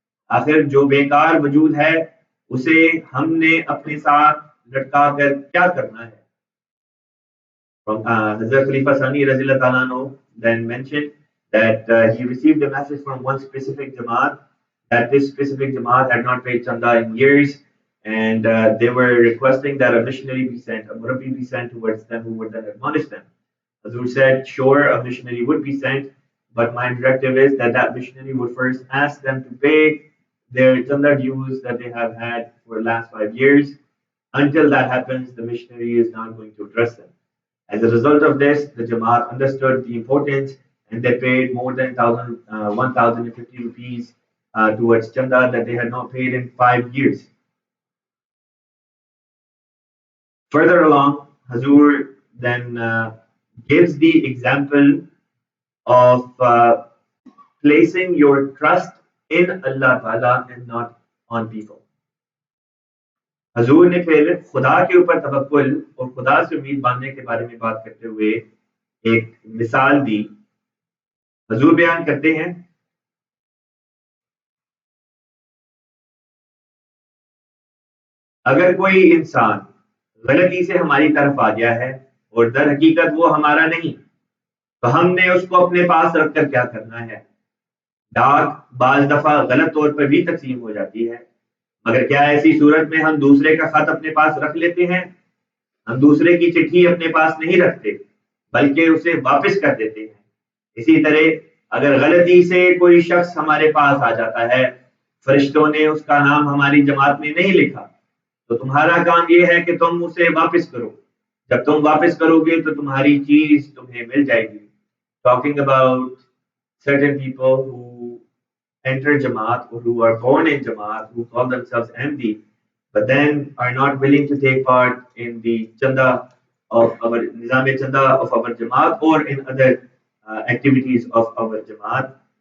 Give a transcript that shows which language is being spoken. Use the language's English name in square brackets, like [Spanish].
[Hindi] आखिर जो बेकार वजूद है उसे हमने अपने साथ लटका कर क्या करना है। [English] Hazrat Khalifa Sani Razila Talano then mentioned that he received a message from one specific Jamaat, that this specific Jamaat had not paid Chanda in years, and they were requesting that a missionary be sent, a Murrabi be sent towards them who would then admonish them. Hazur said, sure, a missionary would be sent, but my directive is that that missionary would first ask them to pay their Chanda dues that they have had for the last 5 years. Until that happens, the missionary is not going to address them. As a result of this, the Jamaat understood the importance and they paid more than 1,050 rupees towards Chanda that they had not paid in 5 years. Further along, Hazur then gives the example of placing your trust in Allah Ta'ala and not on people. [Hindi] हजूर ने फिर खुदा के ऊपर तवक्कुल और खुदा से उम्मीद बांधने के बारे में बात करते हुए एक मिसाल दी। हजूर बयान करते हैं, अगर कोई इंसान गलती से हमारी तरफ आ गया है और दर हकीकत वो हमारा नहीं, तो हमने उसको अपने पास रखकर क्या करना है। डाक बाज दफा गलत तौर पर भी तकसीम हो जाती है, मगर क्या ऐसी सूरत में हम दूसरे का खत अपने पास रख लेते हैं? हम दूसरे की चिट्ठी अपने पास नहीं रखते, बल्कि उसे वापस कर देते हैं। इसी तरह अगर गलती से कोई शख्स हमारे पास आ जाता है, फरिश्तों ने उसका नाम हमारी जमात में नहीं लिखा, तो तुम्हारा काम ये है कि तुम उसे वापस करो। जब तुम वापस करोगे तो तुम्हारी चीज तुम्हें मिल जाएगी। [English] Talking about certain people who enter Jamaat or who are born in Jamaat, who call themselves MD, but then are not willing to take part in the Chanda of our Nizam Chanda of our Jamaat or in other activities of our Jamaat.